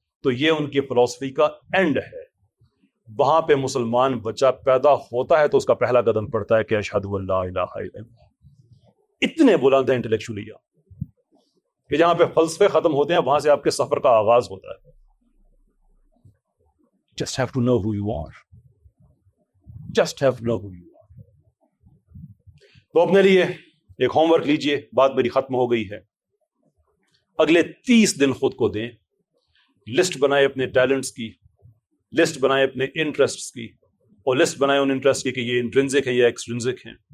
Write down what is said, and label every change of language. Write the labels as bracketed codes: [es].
[ur] تو یہ ان کی فلسفی کا اینڈ ہے. وہاں پہ مسلمان بچہ پیدا ہوتا ہے تو اس کا پہلا قدم پڑتا ہے کہ [ar] اشہد ان لا الہ الا اللہ. [ur] اتنے بلند ہیں انٹلیکچولی کہ جہاں پہ فلسفے ختم ہوتے ہیں وہاں سے آپ کے سفر کا آغاز ہوتا ہے. [en] Just have to know who you are. Just have to know who you are. [ur] تو اپنے لیے ایک ہوم ورک لیجئے. بات میری ختم ہو گئی ہے. اگلے 30 دن خود کو دیں. لسٹ بنائے اپنے ٹیلنٹس کی، لسٹ بنائے اپنے انٹرسٹس کی، اور لسٹ بنائے ان انٹرسٹ کی کہ یہ انٹرنزک ہیں یا ایکسٹرنزک ہیں.